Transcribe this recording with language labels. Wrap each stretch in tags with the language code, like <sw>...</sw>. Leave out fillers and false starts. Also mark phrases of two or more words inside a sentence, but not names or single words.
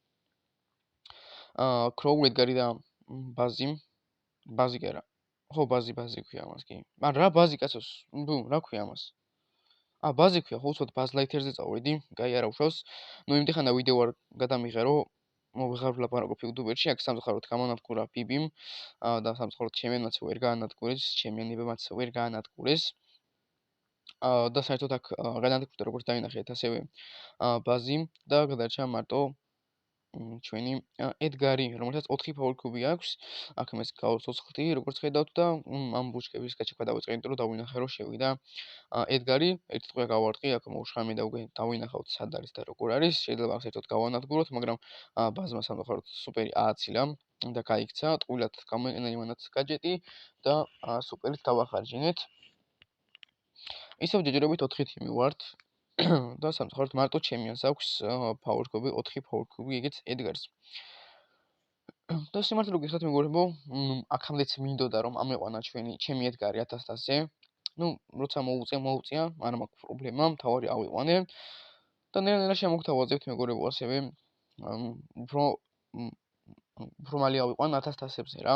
<ka>ქროუ ედგარი და ბაზი კი არა ხო ბაზი ქვია მას კი მაგრამ რა ბაზი კაცოს ნუ რა ქვია მას ბაზი ქვია ხო უცბად ბაზ ლაითერზე წავედი კაი არა უშავს ნუ იმდიხანდა ვიდეო არ გადამიღერო ვეღარ ვლაპარაკობ YouTube-ში აქ სამწუხაროდ გამონადგურა ბიბიმ და სამწუხაროდ ჩემიანმაც ვერ გაანადგურეს ჩემიანებმაც ვერ გაანადგურეს და საერთოდ აქ განადგურდა როგორც დაინახეთ ასევე ბაზი და გადარჩა მარტო ჩვენი ედგარი რომელსაც 4</ka> <en>power cube</en> <ka>აქვს აქ მეს გავცოცხლდი როგორც ხედავთ და ამ ბუჩკების გაჩექვა დავიწყე იმიტომ რომ დავინახე რომ შევიდა ედგარი ერთ ტყვია გავარტყი აქ მოუშხამე და უკვე დავინახავთ სად არის და როგორ არის შეიძლება საერთოდ გავანადგუროთ მაგრამ ბაზმა სამწუხაროდ სუპერი ააცილა და გაიქცა ტყუილად გამოიყენა იმანაც გაჯეტი და სუპერით დავახარჯინეთ ისევ ჯერჯერობით 4 თიმი ვართ და სამწუხაროდ მარტო ჩემიანს აქვს</ka> <en>power cube</en> <ka>4</ka> <en>power cube</en> <ka>ეგეც ედგარს და სიმართლე გითხრათ მეგობრებო აქამდეც მინდოდა რომ ამეყვანა ჩემი ედგარი 1000-ზე ნუ როცა მოუწია არ მაქვს პრობლემა თავარი ავიყვანე და ნელა შემოგთავაზებთ მეგობრებო ასევე უფრო უფრო მალე ავიყვან 1000-ზე რა.</ka>